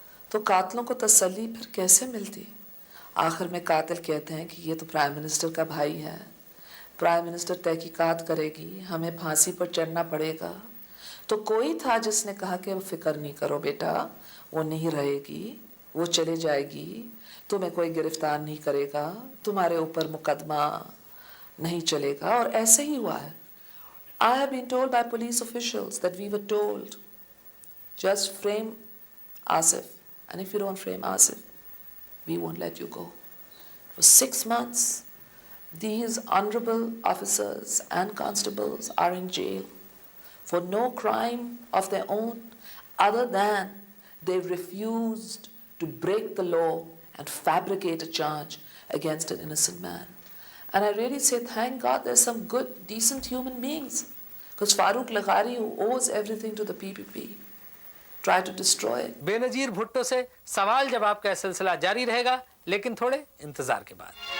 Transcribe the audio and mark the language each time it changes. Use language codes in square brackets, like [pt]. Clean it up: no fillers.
[ur] تو قاتلوں کو تسلی پھر کیسے ملتی؟ آخر میں قاتل کہتے ہیں کہ یہ تو پرائم منسٹر کا بھائی ہے, پرائم منسٹر تحقیقات کرے گی, ہمیں پھانسی پر چڑھنا پڑے گا. تو کوئی تھا جس نے کہا کہ فکر نہیں کرو بیٹا, وہ نہیں رہے گی, وہ چلے جائے گی, تمہیں کوئی گرفتار نہیں کرے گا, تمہارے اوپر مقدمہ نہیں چلے گا. اور ایسے ہی ہوا ہے. [en] I have been told by police officials that we were told, just frame Asif, and if you don't frame Asif, we won't let you go. For 6 months, these honorable officers and constables are in jail for no crime of their own, other than they refused to break the law and fabricate a charge against an innocent man. And I really say, thank God there's some good, decent human beings. Because Farooq Laghari, who owes everything to the PPP, tried to destroy it. [ur] بے نظیر بھٹو سے سوال جواب کا سلسلہ جاری رہے گا, لیکن تھوڑے انتظار کے بعد.